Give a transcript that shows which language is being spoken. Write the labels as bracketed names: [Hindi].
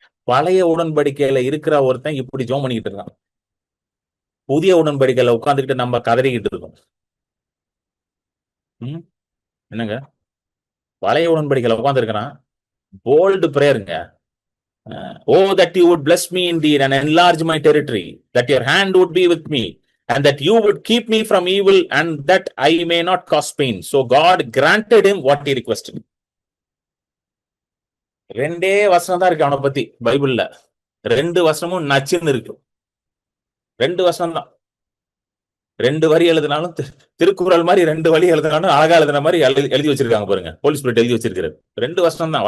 [Tamil] பழைய உடன்படிக்கையில இருக்கிற ஒருத்தன் இப்படி ஜெபம் பண்ணிக்கிட்டு இருக்கான். புதிய உடன்படிக்கையில உட்கார்ந்துக்கிட்டு நம்ம கதறிக்கிட்டு இருக்கோம். என்னங்க, பழைய உடன்படிக்கையில உட்கார்ந்து இருக்கிறான். Bolt பிரேயருங்க. [English] Oh, that you would bless me indeed and enlarge my territory, that your hand would be with me, and that you would keep me from evil, and that I may not cause pain. So God granted him what he requested. [Tamil] ரெண்டே வசனம் தான் இருக்கு அவனை பத்தி பைபிள்ல. 2 வசனமும் நச்சுன்னு இருக்கு. 2 வசனம் தான். 2 வரி எழுதினாலும் திருக்குறள் மாதிரி 2 வரி எழுதினாலும் அழகா எழுதுன மாதிரி எழுதி வச்சிருக்காங்க பாருங்க. போலீஸ் பிரிட் எழுதி வச்சிருக்கிறார். 2 வசனம் தான்.